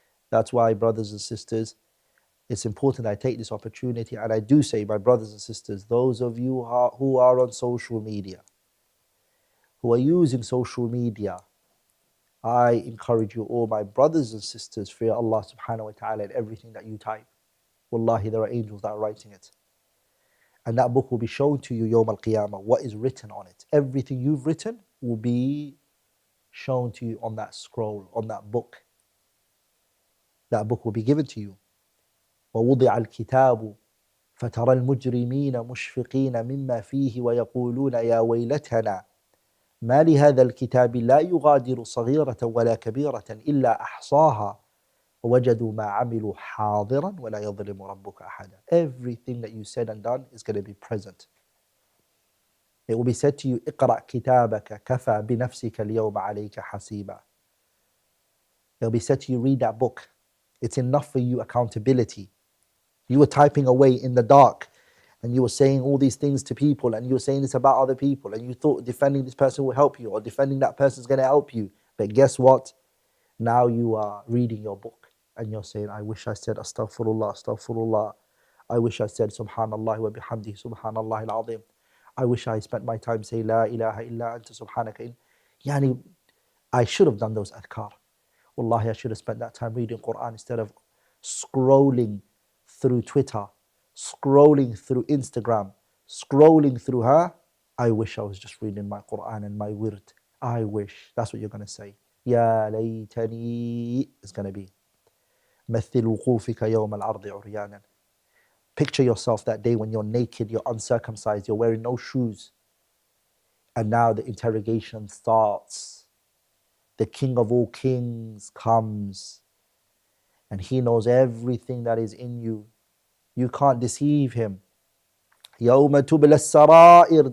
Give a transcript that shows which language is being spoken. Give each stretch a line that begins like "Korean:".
English: That's why, brothers and sisters, it's important I take this opportunity and I do say, my brothers and sisters, those of you who are on social media, who are using social media, I encourage you all, my brothers and sisters, fear Allah subhanahu wa ta'ala in everything that you type. Wallahi, there are angels that are writing it. And that book will be shown to you Yawm al-Qiyamah, what is written on it. Everything you've written will be shown to you on that scroll, on that book. That book will be given to you.
Arabic: وَوُضِعَ الْكِتَابُ فَتَرَى الْمُجْرِمِينَ مُشْفِقِينَ مِمَّا فِيهِ وَيَقُولُونَ يَا وَيْلَتَنَا ما لهذا الكتاب لا يغادر صغيرة ولا كبيرة إلا أحصاها ووجدوا ما عملوا حاضرا ولا يظلم ربك أحدا.
English: Everything that you said and done is going to be present. It will be said to you,
Arabic: اقرأ كتابك كفى بنفسك اليوم عليك حسيبا.
English: It will be said to you, read that book. It's enough for you accountability. You were typing away in the dark and you were saying all these things to people and you were saying this about other people and you thought defending this person will help you or defending that person is going to help you. But guess what? Now you are reading your book and you're saying, I wish I said astaghfirullah, astaghfirullah. I wish I said
Arabic: subhanallah wa bihamdihi subhanallah al-azim.
English: I wish I spent my time saying
Arabic: la ilaha illa anta subhanaka.
English: Yani, I should have done those adhkar. Wallahi, I should have spent that time reading Qur'an instead of scrolling through Twitter, scrolling through Instagram, scrolling through her. I wish I was just reading my Qur'an and my wird. I wish. That's what you're going to say. Ya laytani is going to be.
Arabic: مثل وقوفك يوم العرض عريانا.
English: Picture yourself that day when you're naked, you're uncircumcised, you're wearing no shoes. And now the interrogation starts. The King of all kings comes. And he knows everything that is in you. You can't deceive him.
Arabic: يَوْمَ تُبْلَ السَّرَائِرِ.